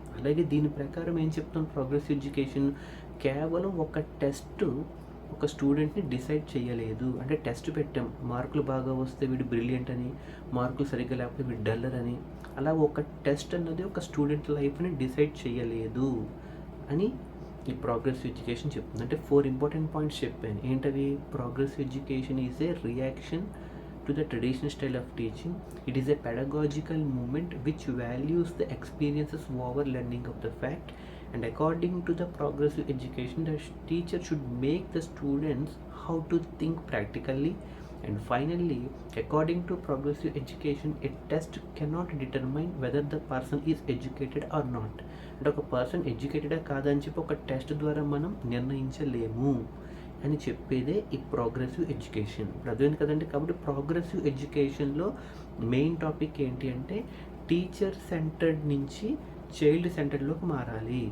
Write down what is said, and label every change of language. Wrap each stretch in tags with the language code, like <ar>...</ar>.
<te>అలాగే దీని ప్రకారం ఏం చెప్తాం? ప్రోగ్రెసివ్ ఎడ్యుకేషన్ కేవలం ఒక టెస్ట్ ఒక స్టూడెంట్ని డిసైడ్ చేయలేదు. అంటే టెస్ట్ పెట్టాం, మార్కులు బాగా వస్తే వీడు బ్రిలియంట్ అని, మార్కులు సరిగ్గా లేకపోతే వీడు డల్లర్ అని, అలా ఒక టెస్ట్ అన్నది ఒక స్టూడెంట్ లైఫ్ని డిసైడ్ చేయలేదు అని ఈ ప్రోగ్రెసివ్ ఎడ్యుకేషన్ చెప్తుంది. అంటే 4 ఇంపార్టెంట్ పాయింట్స్ చెప్పాను. ఏంటవి?</te> <en>Progressive education is a reaction to the traditional style of teaching. It is a pedagogical movement which values the experiences over learning of the fact, and according to the progressive education, the teacher should make the students how to think practically. And finally, according to progressive education, a test cannot determine whether the person is educated or not.</en> <te>అంటే ఒక person ఎడ్యుకేటెడా కాదని చెప్పి ఒక test ద్వారా మనం నిర్ణయించలేము అని చెప్పేదే ఈ ప్రోగ్రెసివ్ ఎడ్యుకేషన్. అర్థమైంది కదండి. కాబట్టి ప్రోగ్రెసివ్ ఎడ్యుకేషన్లో మెయిన్ టాపిక్ ఏంటి అంటే టీచర్ సెంటర్డ్ నుంచి చైల్డ్ సెంటర్లోకి మారాలి.</te>